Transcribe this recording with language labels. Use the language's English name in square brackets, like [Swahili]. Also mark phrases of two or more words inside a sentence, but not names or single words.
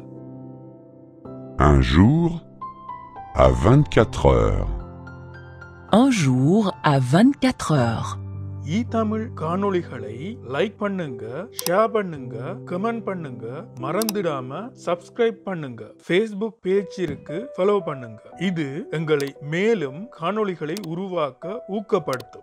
[French] Un jour à 24 heures. Un jour à 24 heures. [Tamil] தமிழ் காணொளிகளை லைக் பண்ணுங்க, ஷேர் பண்ணுங்க, கமெண்ட் பண்ணுங்க, மறந்துடாம சப்ஸ்கிரைப் பண்ணுங்க. Facebook பேஜ் இருக்கு, ஃபாலோ பண்ணுங்க. இது எங்களை மேலும் காணொளிகளை உருவாக்க ஊக்கப்படுத்தும்.